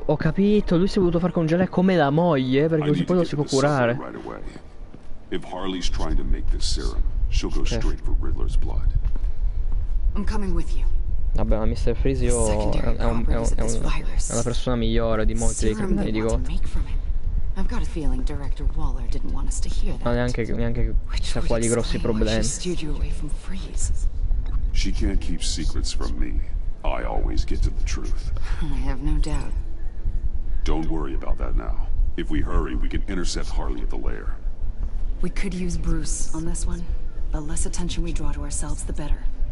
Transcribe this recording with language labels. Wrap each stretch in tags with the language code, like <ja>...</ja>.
<it>Ho capito, lui si è voluto far congelare come la moglie, perché così poi lo si può curare.</it> <en>Right away. If Harley's trying to make this serum, she'll go straight for Riddler's blood. I'm coming with you.</en> <it>Vabbè, ma Mr. Freeze è una persona migliore di molti dei criminali di Gotham.</it> <en>I've got a feeling Director Waller didn't want us to hear that.</en> <it>Non ha neanche chissà quali grossi problemi.</it> <en>She steered you away from Freeze. She can't keep secrets from me. I always get to the truth. I have no doubt. Don't worry about that now. If we hurry, we can intercept Harley at the lair. We could use Bruce on this one. The less attention we draw to ourselves, the better.</en>